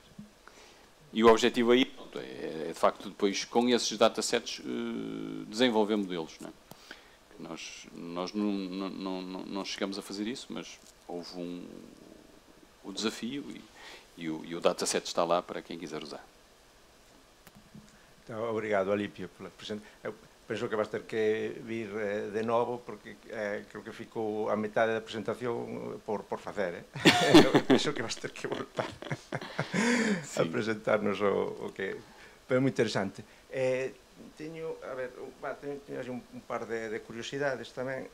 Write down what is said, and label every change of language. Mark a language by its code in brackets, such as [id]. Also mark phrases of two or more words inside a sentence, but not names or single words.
[pt] E o objetivo aí é de facto depois, com esses datasets, desenvolver modelos. Não é? Nós não chegamos a fazer isso, mas houve o desafio e o dataset está lá para quem quiser usar. Então, obrigado, Alípio, pela apresentação. [gl] Penso que vas ter que vir de novo, porque creo que ficou a metade da apresentación por facer. Penso que vas ter que voltar a presentarnos o que... Pero é moi interesante. Teño un par de curiosidades tamén.